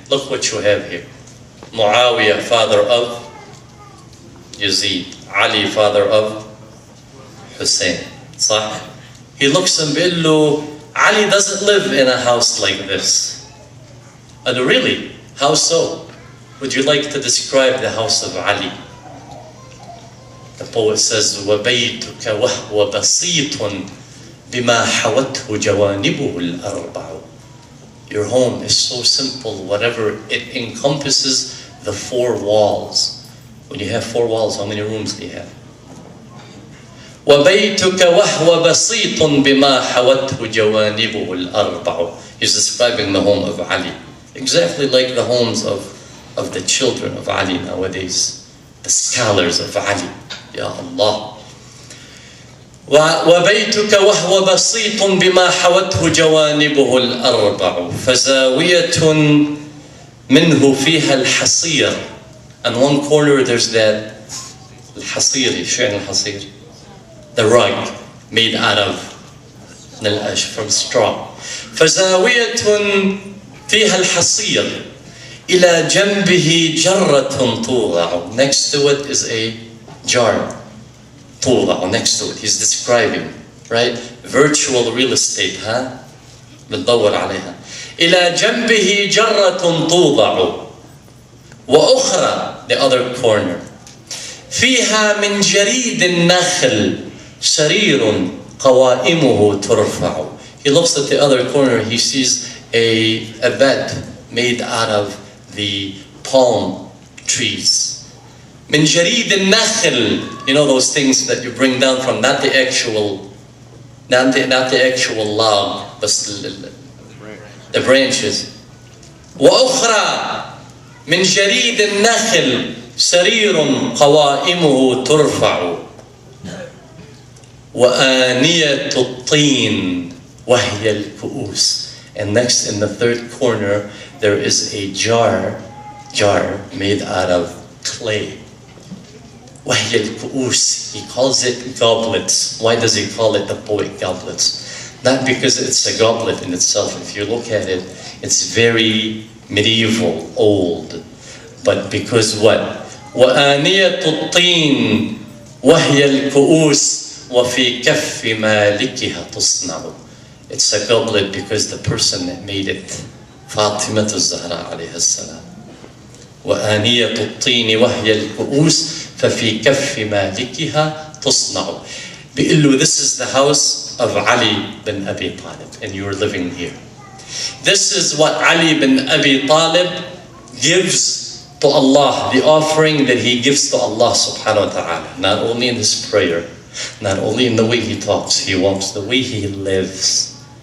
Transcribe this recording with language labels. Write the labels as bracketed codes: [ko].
[en] Look what you have here. Muawiyah, father of Yazid. Ali, father of Hussein. [ar] صح? [en] He looks and [ar] بيقول له, [en] Ali doesn't live in a house like this. And really? How so? Would you like to describe the house of Ali? The poet says, [ar] وَبَيْتُكَ وَهْوَ بَسِيطٌ بِمَا حَوَتْهُ جَوَانِبُهُ الْأَرْبَعُ. [en] Your home is so simple, whatever it encompasses the four walls. When you have four walls, how many rooms do you have? [ar] وَبَيْتُكَ وَهْوَ بَسِيطٌ بِمَا حَوَتْهُ جَوَانِبُهُ الْأَرْبَعُ. [en] He's describing the home of Ali, exactly like the homes of the children of Ali nowadays, the scholars of Ali. [ar] Ya Allah. وَبَيْتُكَ وَهْوَ بَسِيطٌ بِمَا حَوَتْهُ جَوَانِبُهُ الْأَرْبَعُ فَزَاوِيَةٌ مِنْهُ فِيهَا الْحَصِيرُ. [en] On one corner there's that الحصير. [ar] شو يعني الحصير? [en] The rug made out of [ar] من الأش, [en] from straw. [ar] فزاوية فيها الحصير إلى جنبه جرة توضع. [en] Next to it is a jar. توضع, next to it. He's describing, right? Virtual real estate, ها? [ar] بتدور عليها. إلى جنبه جرة توضع. [en] وأخرى, the other corner. [ar] فيها من جريد النخل سرير قوائمه ترفع. [en] He looks at the other corner, he sees a bed made out of the palm trees. [ar] من جريد النخل, [en] you know those things that you bring down from, not the actual log, but the branches. [ar] وأخرى من جريد النخل سرير قوائمه ترفع. وآنية الطين وهي الكؤوس. [en] And next, in the third corner, there is a jar made out of clay. [ar] وهي الكؤوس. [en] He calls it goblets. Why does he call it, the poet, goblets? Not because it's a goblet in itself. If you look at it, it's very medieval, old. But because what? [ar] وآنية الطين وهي الكؤوس وفي كف مالكها تصنع. [en] It's a goblet because the person that made it, فاطمة الزهراء عليها السلام. [ar] وآنية الطين وهي الكؤوس ففي كف مالكها تصنع. بيقول له, [en] this is the house of Ali bin Abi Talib, and you are living here. This is what Ali bin Abi Talib gives to Allah, the offering that he gives to Allah subhanahu wa ta'ala. Not only in his prayer, not only in the way he talks, he walks, the way he lives.